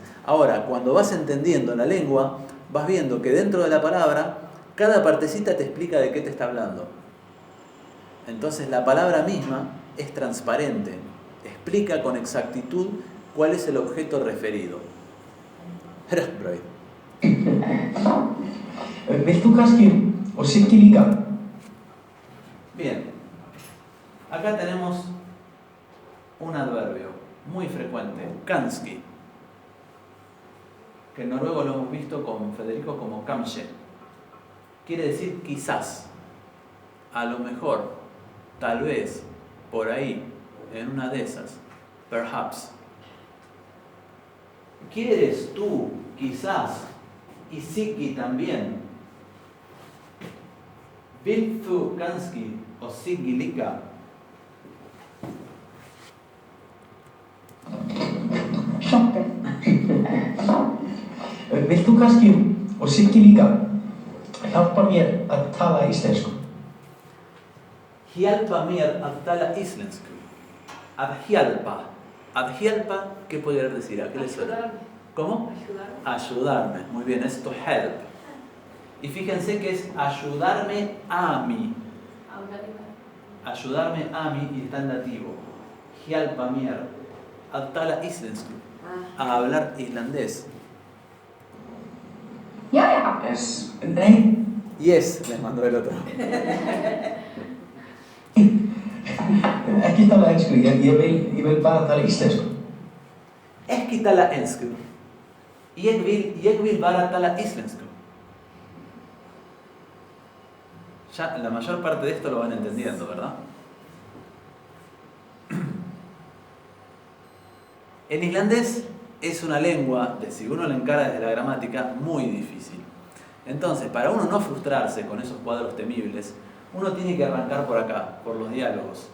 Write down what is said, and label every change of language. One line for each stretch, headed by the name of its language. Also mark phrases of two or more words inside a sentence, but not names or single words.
Spanish: Ahora, cuando vas entendiendo la lengua, vas viendo que dentro de la palabra, cada partecita te explica de qué te está hablando. Entonces la palabra misma es transparente, explica con exactitud cuál es el objeto referido.
Icelandic: Vilt þú kannski og Siggi líka?
Spanish: Bien, acá tenemos un adverbio muy frecuente, kanski, que en noruego lo hemos visto con Federico como kamsje. Quiere decir quizás, a lo mejor, tal vez, por ahí, en una de esas, perhaps. ¿Quieres tú, quizás, y Siggi también?
Icelandic: Vilt þú kannski og Siggi líka? Hjálpi. Vilt þú kannski og Siggi líka hjálpa mér að tala íslensku? Hjálpa mér að tala íslensku. Að hjálpa. Ad hjálpa,
Spanish: ¿qué podría decir? ¿A qué le suena? Ayudarme. ¿Cómo? Ayudarme. Ayudarme. Muy bien, es
English: to help.
Spanish: Y fíjense que es ayudarme a mí. Hablar y Ayudarme a mí y está en dativo. Hjálpa mér að tala íslensku. A hablar islandés.
Icelandic: Já.
English: Yes. Nei.
Spanish: Yes, les mandó el otro.
Icelandic: Ekki tala ensku, ég vil bara tala íslensku. Ekki tala ensku. Ég vil bara tala íslensku.
Spanish: Ya la mayor parte de esto lo van entendiendo, ¿verdad? En islandés es una lengua, si uno la encara desde la gramática, muy difícil. Entonces, para uno no frustrarse con esos cuadros temibles, uno tiene que arrancar por acá, por los diálogos.